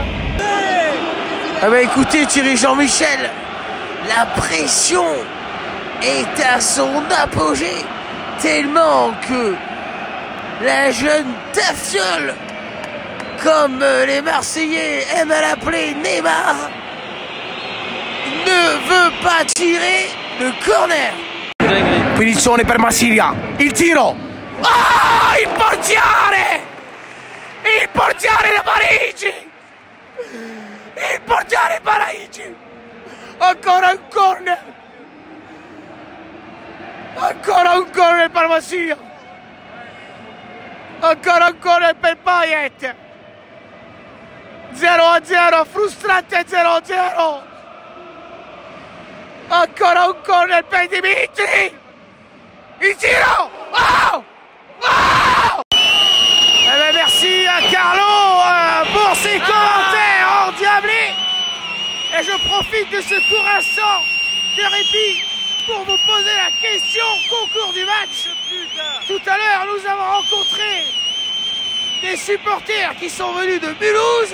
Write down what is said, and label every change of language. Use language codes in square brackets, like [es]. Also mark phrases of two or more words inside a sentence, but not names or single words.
[fr] Ah bah écoutez Thierry Jean-Michel, la pression est à son apogée, tellement que la jeune Tafiole, comme les Marseillais aiment à l'appeler Neymar, ne veut pas tirer le corner. [it] Punizione per Marsiglia, il tiro. Ah, il portiere! Il portiere da Parigi! Il portiere Parigi! Ancora un corner! Ancora un corner per Marsiglia! Ancora un corner per Payet! 0-0, frustrante 0-0! Ancora un corner per Dimitri! Il tiro! Oh! Oh! [fr] Eh ben merci à Carlo pour ses commentaires endiablés. Et je profite de ce court instant de répit pour vous poser la question concours du match. Tout à l'heure, nous avons rencontré des supporters qui sont venus de Mulhouse.